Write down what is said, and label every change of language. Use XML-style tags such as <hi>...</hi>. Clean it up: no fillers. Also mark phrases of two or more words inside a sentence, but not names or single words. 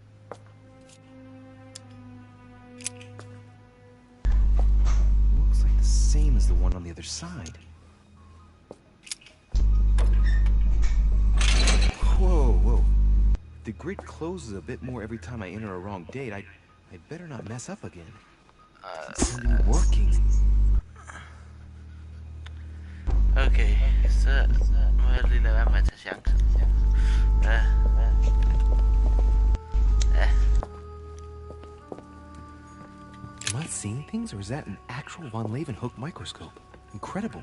<en>Looks like the same as the one on the other side. Whoa, whoa. The grid closes a bit more every time I enter a wrong date. I better not mess up again. It's working.</en> <da>Okay, så må jeg lige lade være med at tage chancen. Ja.</da> <en>Am I seeing things, or is that an actual Von Leeuwenhoek microscope? Incredible.</en>